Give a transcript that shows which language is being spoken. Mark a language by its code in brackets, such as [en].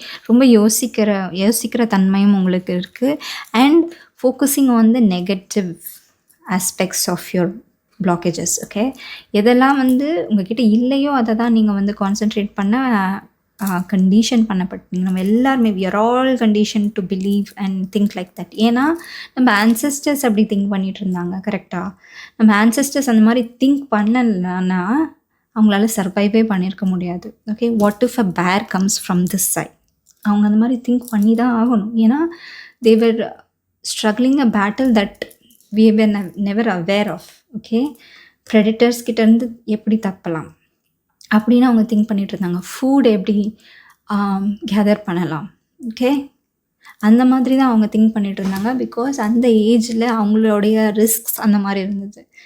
[ta] ரொம்ப யோசிக்கிற தன்மையும் உங்களுக்கு இருக்குது. [en] And focusing on the negative aspects of your blockages. [ta] Okay, எதெல்லாம் வந்து உங்ககிட்ட இல்லையோ அதை தான் நீங்கள் வந்து கான்சென்ட்ரேட் பண்ண கண்டிஷன் பண்ணப்பட்டீங்க. நம்ம எல்லாருமே [en] we are all conditioned to believe and think like that. [ta] ஏன்னா நம்ம ஆன்செஸ்டர்ஸ் அப்படி திங்க் பண்ணிட்டு இருந்தாங்க. கரெக்டாக, நம்ம ஆன்செஸ்டர்ஸ் அந்த மாதிரி திங்க் பண்ணலன்னா அவங்களால சர்வைவே பண்ணியிருக்க முடியாது. [en] Okay, what if a bear comes from this side? [ta] அவங்க அந்த மாதிரி திங்க் பண்ணி தான் ஆகணும். [en] ஏன்னா they were struggling a battle that we were never aware of. [ta] Okay, ப்ரெடிட்டர்ஸ் கிட்டேருந்து எப்படி தப்பலாம் அப்படின்னு அவங்க திங்க் பண்ணிகிட்டு இருந்தாங்க. ஃபுட் எப்படி கேதர் பண்ணலாம், ஓகே, அந்த மாதிரி தான் அவங்க திங்க் பண்ணிகிட்டு இருந்தாங்க. பிகாஸ் அந்த ஏஜில் அவங்களுடைய ரிஸ்க்ஸ் அந்த மாதிரி இருந்தது.